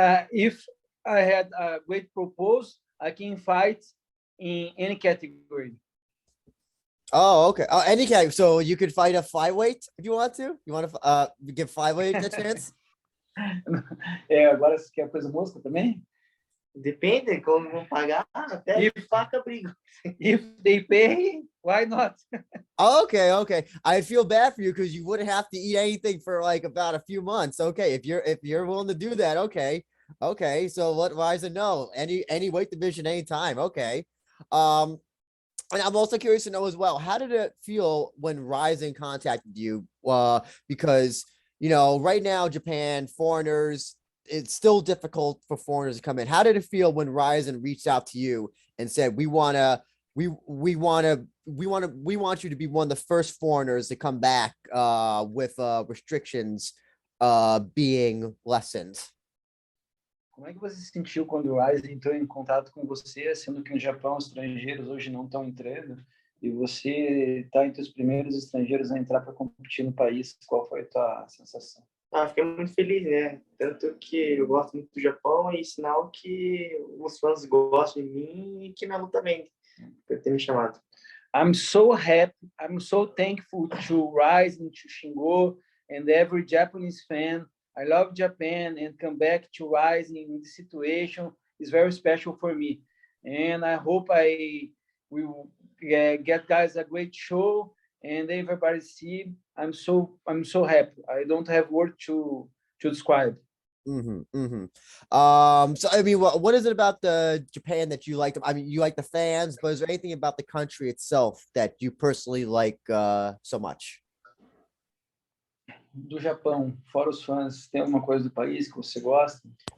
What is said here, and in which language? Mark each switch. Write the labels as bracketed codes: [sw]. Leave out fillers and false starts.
[en] If I had a great proposal, I can fight in any category. Oh, okay. Any category. So you could fight a flyweight if you want to. You want to give flyweight a chance? [pt] Agora você quer coisa mosca também? Depende, como vão pagar, até faca briga. [en] If they pay, why not? Okay. I feel bad for you because you wouldn't have to eat anything for like about a few months. Okay, if you're willing to do that, okay. So what RIZIN no? Any weight division, anytime. Okay. And I'm also curious to know as well, how did it feel when RIZIN contacted you? Because right now, Japan, foreigners, it's still difficult for foreigners to come in. How did it feel when RIZIN reached out to you and said, we want you to be one of the first foreigners to come back with restrictions being lessened? [pt] Como é que você se sentiu quando o RIZIN entrou em contato com você, sendo que no Japão estrangeiros hoje não estão entrando e você está entre os primeiros estrangeiros a entrar para competir no país? Qual foi a tua sensação? Fiquei muito feliz, né? Tanto que eu gosto muito do Japão e sinal que os fãs gostam de mim e que minha luta vende, por ter me chamado. [en] I'm so happy, I'm so thankful to RIZIN, to Shingo, and every Japanese fan. I love Japan, and come back to RIZIN in this situation is very special for me. And I hope we will get guys a great show and everybody see. I'm so happy. I don't have word to describe. So I mean, what is it about the Japan that you like? I mean, you like the fans, but is there anything about the country itself that you personally like so much? [pt] Do Japão, fora os fãs, tem alguma coisa do país que você gosta?